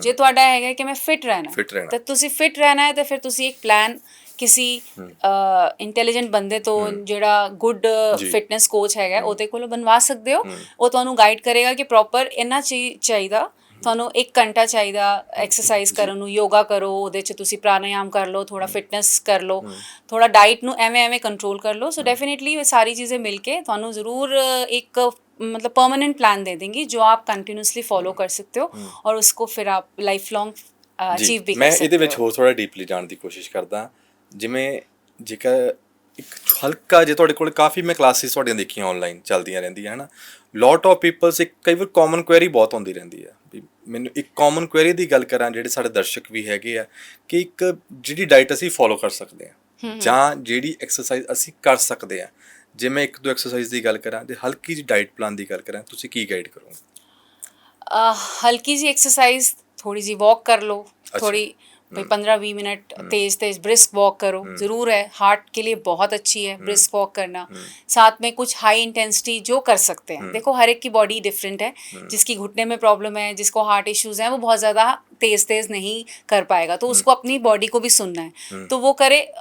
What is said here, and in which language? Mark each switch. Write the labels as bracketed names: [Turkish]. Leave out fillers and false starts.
[Punjabi] ਜੇ ਤੁਹਾਡਾ ਹੈਗਾ ਕਿ ਮੈਂ ਫਿਟ ਰਹਿਣਾ ਤਾਂ ਤੁਸੀਂ ਫਿਟ ਰਹਿਣਾ ਹੈ ਤਾਂ ਫਿਰ ਤੁਸੀਂ ਇੱਕ ਪਲਾਨ ਕਿਸੇ ਇੰਟੈਲੀਜੈਂਟ ਬੰਦੇ ਤੋਂ ਜਿਹੜਾ ਗੁੱਡ ਫਿਟਨੈਸ ਕੋਚ ਹੈਗਾ ਉਹਦੇ ਕੋਲੋਂ ਬਣਵਾ ਸਕਦੇ ਹੋ। ਉਹ ਤੁਹਾਨੂੰ ਗਾਈਡ ਕਰੇਗਾ ਕਿ ਪ੍ਰੋਪਰ ਇੰਨਾ ਚਾਹੀਦਾ, ਤੁਹਾਨੂੰ 1 ਘੰਟਾ ਚਾਹੀਦਾ ਐਕਸਰਸਾਈਜ਼ ਕਰਨ ਨੂੰ, ਯੋਗਾ ਕਰੋ, ਉਹਦੇ 'ਚ ਤੁਸੀਂ ਪ੍ਰਾਣਾਯਾਮ ਕਰ ਲਓ, ਥੋੜਾ ਫਿਟਨੈਸ ਕਰ ਲਓ, ਥੋੜਾ ਡਾਈਟ ਨੂੰ ਐਵੇਂ ਕੰਟਰੋਲ ਕਰ ਲਓ। ਸੋ ਡੈਫੀਨੇਟਲੀ ਇਹ ਸਾਰੀ ਚੀज़ें ਮਿਲ ਕੇ ਤੁਹਾਨੂੰ [Hindi] ਜ਼रूर एक मतलब परमानेंट प्लान दे देंगी जो आप कंटिन्यूसली फॉलो कर सकते हो और उसको फिर आप लाइफ लॉन्ग अचीव भी कर सकते हो। [Punjabi] मैं ਇਹਦੇ ਵਿੱਚ ਹੋਰ ਥੋੜਾ ਡੀਪਲੀ ਜਾਣ ਦੀ ਕੋਸ਼ਿਸ਼ ਕਰਦਾ। ਜਿਵੇਂ ਜੇਕਰ ਇੱਕ ਹਲਕਾ ਜੇ ਤੁਹਾਡੇ ਕੋਲ ਕਾਫੀ ਮੈਂ ਕਲਾਸਿਸ ਤੁਹਾਡੀਆਂ ਦੇਖੀਆਂ ਆਨਲਾਈਨ ਚੱਲਦੀਆਂ ਰਹਿੰਦੀਆਂ ਹੈ ਨਾ, ਲੋਟ ਆਫ ਪੀਪਲਸ ਇੱਕ ਕਈ ਵਾਰ ਕਾਮਨ ਕੁਐਰੀ ਬਹੁਤ ਆਉਂਦੀ ਰਹਿੰਦੀ ਆ ਵੀ ਮੈਨੂੰ ਇੱਕ ਕਾਮਨ ਕੁਐਰੀ ਦੀ ਗੱਲ ਕਰਾਂ ਜਿਹੜੇ ਸਾਡੇ ਦਰਸ਼ਕ ਵੀ ਹੈਗੇ ਆ ਕਿ ਇੱਕ ਜਿਹੜੀ ਡਾਈਟ ਅਸੀਂ ਫੋਲੋ ਕਰ ਸਕਦੇ ਹਾਂ ਜਾਂ ਜਿਹੜੀ ਐਕਸਰਸਾਈਜ਼ ਅਸੀਂ ਕਰ ਸਕਦੇ ਹਾਂ। ਜੇ ਮੈਂ 1-2 ਐਕਸਰਸਾਈਜ਼ ਦੀ ਗੱਲ ਕਰਾਂ ਤੇ ਹਲਕੀ ਜਿਹੀ ਡਾਈਟ ਪਲਾਨ ਦੀ ਗੱਲ ਕਰਾਂ, ਤੁਸੀਂ ਕੀ ਗਾਈਡ ਕਰੋਗੇ? [Hindi] हल्की सी एक्सरसाइज, थोड़ी सी वॉक कर लो, थोड़ी भाई 15-20 मिनट तेज ब्रिस्क वॉक करो। ज़रूर है, हार्ट के लिए बहुत अच्छी है ब्रिस्क वॉक करना। साथ में कुछ हाई इंटेंसिटी जो कर सकते हैं। देखो हर एक की बॉडी डिफरेंट है, जिसकी घुटने में प्रॉब्लम है, जिसको हार्ट इश्यूज़ हैं, वो बहुत ज़्यादा तेज़ नहीं कर पाएगा, तो उसको अपनी बॉडी को भी सुनना है तो वो करे।